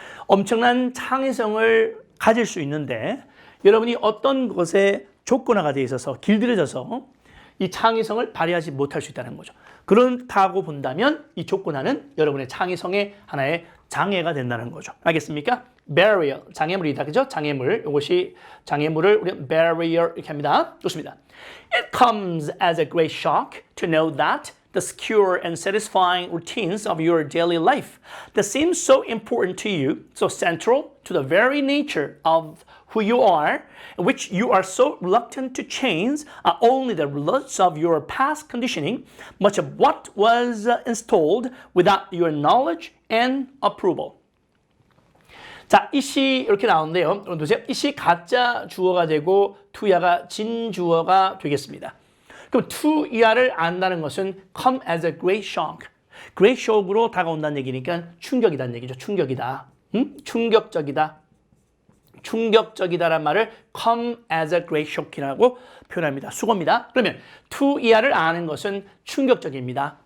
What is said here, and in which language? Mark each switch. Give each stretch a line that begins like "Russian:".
Korean: 엄청난 창의성을 가질 수 있는데 여러분이 어떤 것에 조건화가 되어 있어서 길들여져서 이 창의성을 발휘하지 못할 수 있다는 거죠. 그렇다고 본다면 이 조건화는 여러분의 창의성의 하나의 장애가 된다는 거죠. 알겠습니까? barrier, 장애물이다. 그죠? 장애물. 이것이 장애물을 우리 barrier 이렇게 합니다. 좋습니다.
English: It comes as a great shock to know that the secure and satisfying routines of your daily life that seem so important to you, so central to the very nature of who you are, which you are so reluctant to change, are only the results of your past conditioning, much of what was installed without your knowledge and approval.
Korean: 자, 이시 이렇게 나오는데요. 여러분 보세요. 이시 가짜 주어가 되고 투야가 진주어가 되겠습니다. 그럼 투야를 안다는 것은
English: come as a great shock.
Korean: great shock으로 다가온다는 얘기니까 충격이다는 얘기죠. 충격이다. 충격적이다. 충격적이다란 말을
English: come as a great shock
Korean: 이라고 표현합니다. 수고입니다. 그러면 투야를 아는 것은 충격적입니다.